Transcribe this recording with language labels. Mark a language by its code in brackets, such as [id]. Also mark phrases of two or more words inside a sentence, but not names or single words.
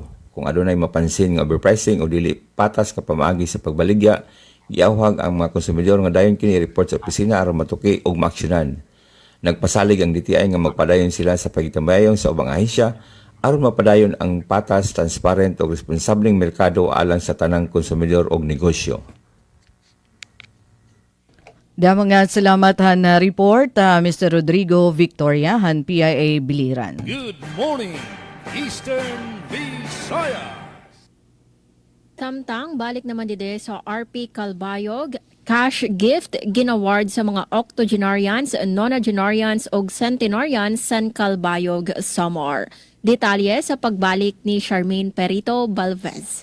[ceb] Kung adunay mapansin nga overpricing o dili patas ka pamaagi sa pagbaligya, giawhag ang mga konsumidor nga dayon kini report sa opisina aron matuki og maaksyonan. Nagpasalig ang DTI nga magpadayon sila sa pagitambayayong sa ubang ahensya aron mapadayon ang patas, transparent ug responsableng merkado alang sa tanang konsumidor ug negosyo. [war] Damo nga salamat han na report, Mr. Rodrigo Victoria, han PIA Biliran. [en] Good morning, Eastern Visayas! [war] Samtang balik naman dide sa RP Calbayog, [en] cash gift [war] ginaward sa mga octogenarians, nonagenarians ug centenarians san Calbayog, Samar. Detalye sa pagbalik ni Charmaine Perito Balvez.